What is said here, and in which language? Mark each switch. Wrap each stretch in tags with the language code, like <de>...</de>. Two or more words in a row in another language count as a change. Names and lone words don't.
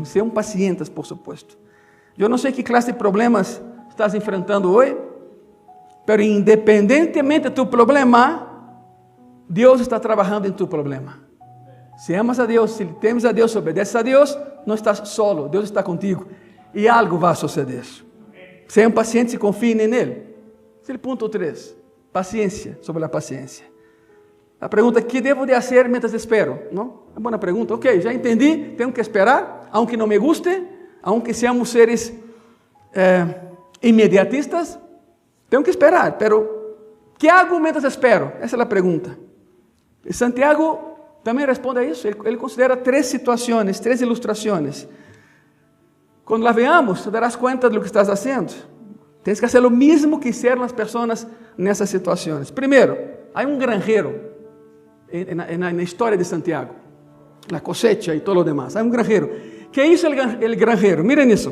<es>Sean pacientes, por supuesto. Yo no sé qué clase de problemas estás enfrentando hoy, pero independientemente de tu problema, Dios está trabajando en tu problema. Si amas a Dios, si temes a Dios, obedeces a Dios, no estás solo, Dios está contigo.</es> <pt>E algo vai suceder. Sejam pacientes e confiem nele. Esse é o ponto 3. Paciência, sobre a paciência. A pergunta, que devo de fazer</pt> <es>mientras espero?</es> <pt>Não? É uma boa pergunta. Ok, já entendi, tenho que esperar,</pt> <es>aunque não me guste, aunque seamos seres imediatistas,</es> <pt>tenho que esperar,</pt> <es>pero que hago mientras espero?</es> <pt>Essa é a pergunta. E Santiago também responde a isso. Ele considera 3 situações, 3 ilustrações.</pt> <es>Quando la veamos, te darás cuenta de lo que estás haciendo. Tienes que hacer lo mismo que hicieron las personas nessas situaciones. Primero, hay un granjero en la historia de Santiago. La cosecha y todo lo demás. Hay un granjero. ¿Qué hizo el granjero? Miren eso.</es>